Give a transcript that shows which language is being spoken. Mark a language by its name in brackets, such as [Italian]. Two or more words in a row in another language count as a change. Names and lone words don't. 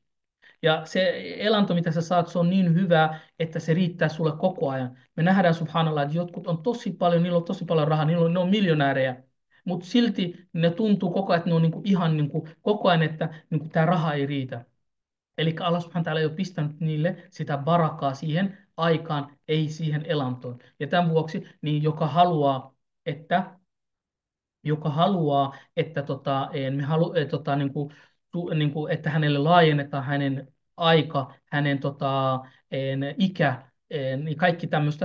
[Finnish] Ja se elanto, mitä sä saat, se on niin hyvää, että se riittää sulle koko ajan. Me nähdään subhanallah, että jotkut on tosi paljon, niillä on tosi paljon rahaa, ne on miljonäärejä. Mutta silti ne tuntuu koko ajan, että ne on niinku ihan niinku, koko ajan, että niinku, tämä raha ei riitä. Eli Allah [Arabic] سبحانه وتعالى [Finnish] ei ole pistänyt niille sitä barakaa siihen aikaan, ei siihen elantoon. Ja tämän vuoksi, niin että että me niin kuin, niin kuin, että hänelle laajennetaan hänen aika, hänen ikä, niin kaikki tämmöistä.